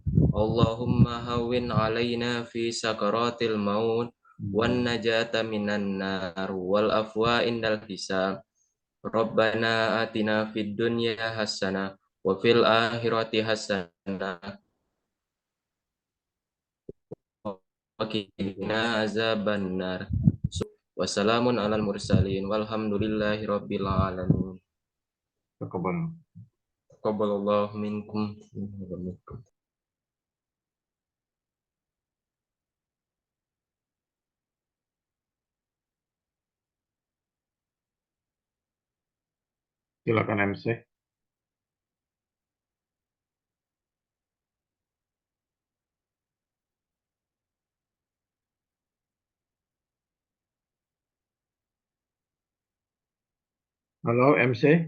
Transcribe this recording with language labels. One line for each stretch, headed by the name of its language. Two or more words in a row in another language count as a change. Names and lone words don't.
Arabic: اللهم هون علينا في سكرات الموت والنجاة من النار والعفو عند الحساب. ربنا آتنا في الدنيا حسنة وفي الآخرة حسنة وقنا عذاب النار. وسلام على المرسلين والحمد لله رب العالمين. Taqabbal. تقبل الله منكم.
Indonesian: Silakan MC. Halo MC.